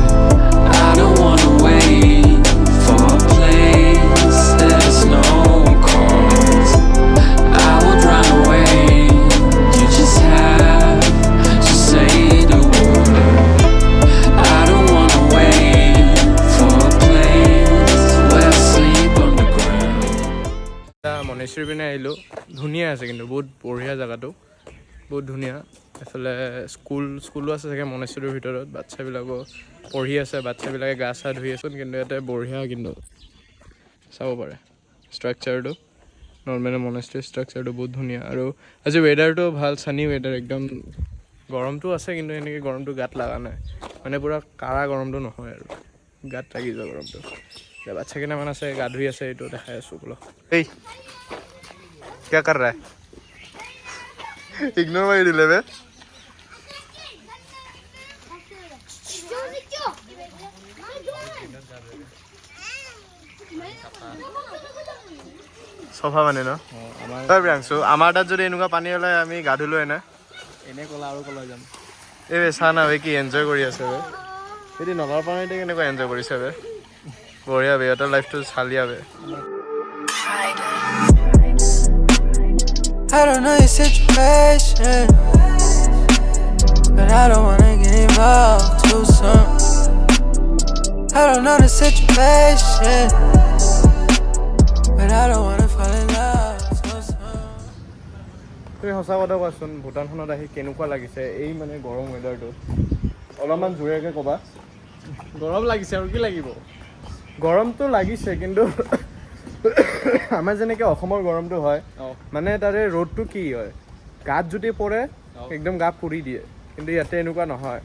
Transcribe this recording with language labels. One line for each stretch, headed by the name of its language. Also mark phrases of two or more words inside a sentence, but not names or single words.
English: I don't wanna wait for a place there's no one calls. I would run away, you just have to say the word. I don't wanna wait for a place where I sleep on the ground.
Assamese: মনেষ্ট্ৰীৰ পিনে আহিলোঁ, ধুনীয়া আছে কিন্তু বহুত বঢ়িয়া জেগাটো, বহুত ধুনীয়া। এফালে স্কুলো আছে চাগে মনেষ্ট্ৰীটোৰ ভিতৰত, বাচ্ছাবিলাকো পঢ়ি আছে, বাচ্ছাবিলাকে গা চা ধুই আছে, কিন্তু ইয়াতে বঢ়িয়া কিন্তু চাব পাৰে ষ্ট্ৰাকচাৰটো। নৰ্মেল মনেষ্ট্ৰীৰ ষ্ট্ৰাকচাৰটো বহুত ধুনীয়া, আৰু আজি ৱেডাৰটো ভাল,
English: sunny weather
Assamese: একদম। গৰমটো আছে কিন্তু এনেকৈ গৰমটো গাত লগা নাই, মানে পূৰা কাৰা গৰমটো নহয় আৰু গাত লাগি যোৱা গৰমটো। এতিয়া বাচ্ছা কেইটামান আছে গা ধুই আছে, এইটো দেখাই আছোঁ বোলো।
Hindi: এই क्या कर रहा है? इग्नोर मार दिले बे।
Assamese: চফা মানে ন তই প্ৰিয়াংশু, আমাৰ তাত যদি এনেকুৱা পানী ওলাই আমি গা ধুলো এনে এনে ক'লা আৰু ক'লা যাম। এই বে চা না বে কি এনজয় কৰি আছে বে, সেইটো নলাৰ পানীতে কেনেকুৱা এনজয় কৰিছে বে, বঢ়িয়া বে, সিহঁতৰ লাইফটো চালিয়া বে।
English: I don't know your situation, but I don't wanna get involved too soon. I don't know the situation, but I don't wanna fall in love too soon.
Assamese: তুমি সঁচা কথা কোৱাচোন, ভূটানখনত আহি কেনেকুৱা লাগিছে এই মানে গৰম ৱেডাৰটো? অলপমান জোৰেকৈ ক'বা। গৰম লাগিছে আৰু কি লাগিব? গৰমটো লাগিছে, কিন্তু আমাৰ যেনেকৈ অসমৰ গৰমটো হয়, মানে তাৰে ৰ'দটো কি হয়, গাত যদি পৰে একদম গা পুৰি দিয়ে, কিন্তু ইয়াতে এনেকুৱা নহয়।